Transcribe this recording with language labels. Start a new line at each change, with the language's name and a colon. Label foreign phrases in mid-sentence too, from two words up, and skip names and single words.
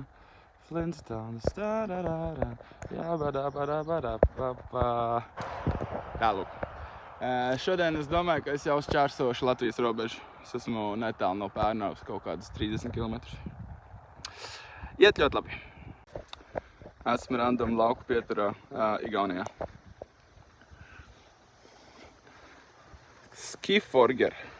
Latvian: Flintstones, da da da da, jā ba da ba da ba da ba ba. Tā, lūk. Šodien es domāju, ka es jau šķērsošu Latvijas robežu. Es esmu netālu no Pērnavas, kaut kādus 30 kilometrus. Iet ļoti labi. Esmu random lauku pieturā Igaunijā. Skiforger.